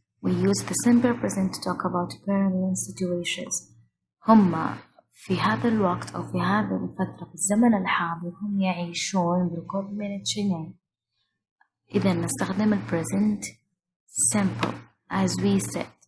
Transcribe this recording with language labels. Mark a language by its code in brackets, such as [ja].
[en] We use the simple present to talk about permanent situations. [ar] هم في هذا الوقت أو في هذه الفترة في الزمن الحاضر هم يعيشون بالقرب من تشيناي. إذا نستخدم ال [en] present simple as we said.